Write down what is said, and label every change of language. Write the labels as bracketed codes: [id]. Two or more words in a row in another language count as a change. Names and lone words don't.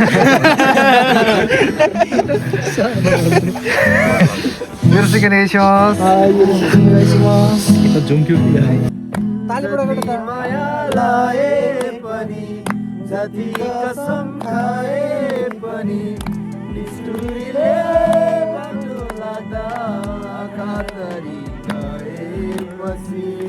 [ja] よろしくお願いしますはいよろしくお願いします kita jongkyo ya [ne] तालीबाट गर्दा माया लाए पनि जति कसम खाए पनि निष्ठुरीले बाटो लाग्दा कातरी गएपछि